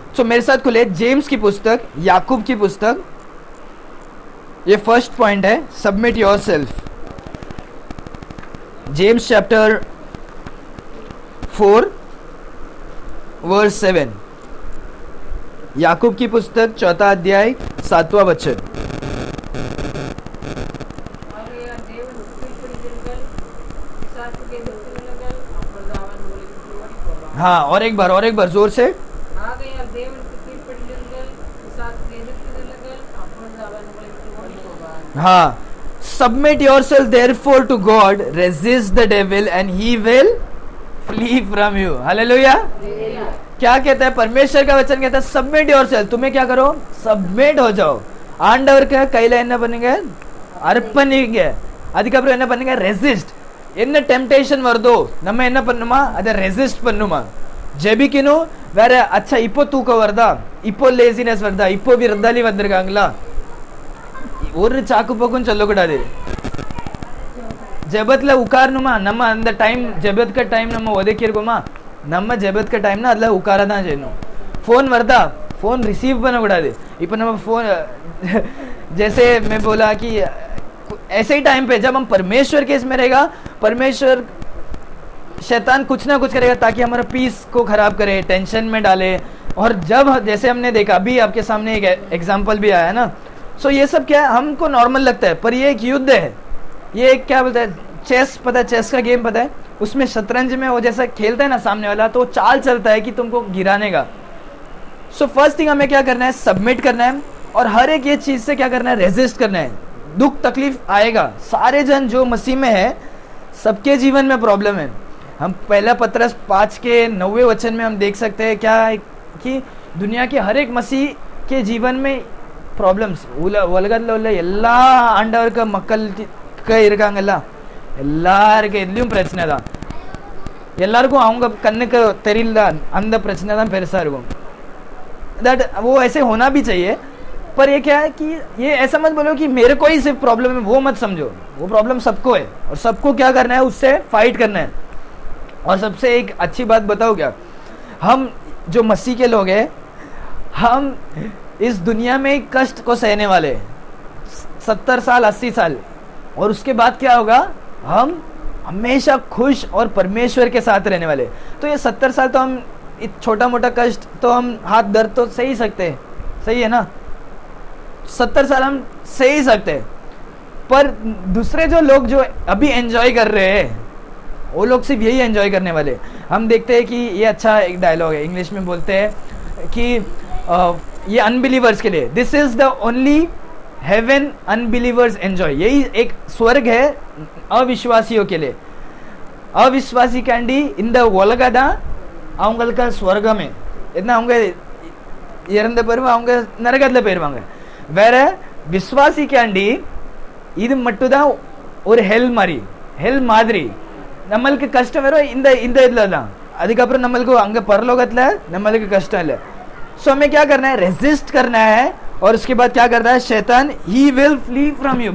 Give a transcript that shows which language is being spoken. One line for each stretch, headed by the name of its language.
Hindi: सो मेरे साथ खुले जेम्स की पुस्तक, याकूब की पुस्तक, ये फर्स्ट पॉइंट है,
English: Submit yourself. James chapter 4 verse 7.
Hindi: याकूब की पुस्तक 4 अध्याय 7वां वचन.
Tamil: ஆகையால் தேவனுக்கு கீழ்ப்படிந்திருங்கள், பிசாசுக்கு எதிர்த்து நில்லுங்கள், அப்பொழுது அவன் உங்களை விட்டு ஓடிப் போவான்.
Hindi: हाँ, और एक बार जोर से.
Tamil: ஆகையால் தேவனுக்கு கீழ்ப்படிந்திருங்கள், பிசாசுக்கு எதிர்த்து நில்லுங்கள், அப்பொழுது அவன் உங்களை விட்டு ஓடிப் போவான்.
English: हाँ, submit yourself therefore to God, resist the devil and he will flee from you. Hallelujah.
Hindi: क्या कहता है परमेश्वर का वचन, कहता है
English: Submit yourself.
Hindi: तुम्हें क्या करो, सबमिट हो जाओ.
Tamil: ஆண்டவருக்கு கையில என்ன பண்ணுங்க, அர்ப்பணிங்க. அதுக்கப்புறம் என்ன பண்ணுங்க, ரெசிஸ்ட். என்ன டெம்டேஷன் வருதோ நம்ம என்ன பண்ணுமா, அதை ரெசிஸ்ட் பண்ணுமா. ஜெபிக்கணும். வேற அச்சா இப்போ தூக்கம் வருதா, இப்போ லேசினஸ் வருதா, இப்போ விருந்தாளி வந்திருக்காங்களா, ஒரு சாக்கு போக்கும் சொல்லக்கூடாது. ஜெபத்துல உட்காரணுமா, நம்ம அந்த டைம் ஜெபத்துக்கு டைம் நம்ம ஒதுக்கியிருக்கோமா, நம்ம ஜெபத்துக்கு டைம்னா அதில் உட்கார தான் செய்யணும். ஃபோன் வருதா, फ़ोन रिसीव பண்ணக்கூடாது. இப்போ நம்ம
Hindi: फ़ोन जैसे मैं बोला कि ऐसे ही टाइम पे जब हम परमेश्वर के इसमें रहेगा, परमेश्वर शैतान कुछ ना कुछ करेगा ताकि हमारा पीस को खराब करे, टेंशन में डाले. और जब जैसे हमने देखा अभी आपके सामने एक एग्जाम्पल भी आया ना, सो ये सब क्या है, हमको नॉर्मल लगता है पर ये एक युद्ध है. ये एक क्या बोलता है, चेस, पता है चेस का गेम पता है, उसमें शतरंज में वो जैसा खेलता है ना सामने वाला, तो चाल चलता है कि तुमको गिराने का. सो फर्स्ट थिंग हमें क्या करना है, सबमिट करना है. और हर एक ये चीज से क्या करना है, रेजिस्ट करना है. दुख तकलीफ आएगा, सारे जन जो मसीह में है सबके जीवन में प्रॉब्लम है. हम पहला पत्रस 5 के 9वें वचन में हम देख सकते हैं क्या है कि दुनिया के हर एक मसीह के जीवन में
Tamil: ப்ராப்ளம்ஸ் உலகத்தில் உள்ள எல்லா ஆண்டவருக்கு மக்களுக்கு இருக்காங்கல்ல, எல்லாருக்கும் எதுலேயும் பிரச்சனை தான். எல்லாருக்கும் அவங்க கண்ணுக்கு தெரியல அந்த பிரச்சனை தான் பெருசாக இருக்கும்.
Hindi: दैट वो ऐसे होना भी चाहिए, पर ये क्या है कि ये ऐसा मत बोलो कि मेरे को ही सिर्फ प्रॉब्लम है, वो मत समझो. वो प्रॉब्लम सबको है और सबको क्या करना है, उससे फाइट करना है. और सबसे एक अच्छी बात बताओ क्या, हम जो मसीह के लोग हैं, हम इस दुनिया में कष्ट को सहने वाले 70 साल 80 साल, और उसके बाद क्या होगा, हम हमेशा खुश और परमेश्वर के साथ रहने वाले। तो ये 70 साल तो हम छोटा मोटा कष्ट तो हम हाथ दर्द तो सही सकते हैं, सही है ना, 70 साल हम सही सकते हैं। पर दूसरे जो लोग जो अभी एंजॉय कर रहे हैं वो लोग सिर्फ यही एंजॉय करने वाले। हम देखते हैं कि ये अच्छा एक डायलॉग है, इंग्लिश में बोलते हैं कि ये अनबिलीवर्स के लिए,
English: this is the only heaven unbelievers enjoy,
Hindi: यही एक स्वर्ग है अविश्वासियों के लिए।
Tamil: अविश्वासी कैंडी इन द ஒலகதா அவங்களுக்கு ஸ்வர்கமே என்ன, அவங்க இறந்த பிறகு அவங்க நரகத்துல போயிருவாங்க. வேற விசுவாசி கேண்டி இது மட்டும் தான் ஒரு ஹெல் மாதிரி நம்மளுக்கு கஷ்டம் வரும் இந்த இதுல தான், அதுக்கப்புறம் நம்மளுக்கு அங்க பரலோகத்துல நம்மளுக்கு कष्ट இல்லை.
Hindi: सो हमें क्या करना है, रेजिस्ट करना है, और उसके बाद क्या करता है शैतान,
English: He will flee from you.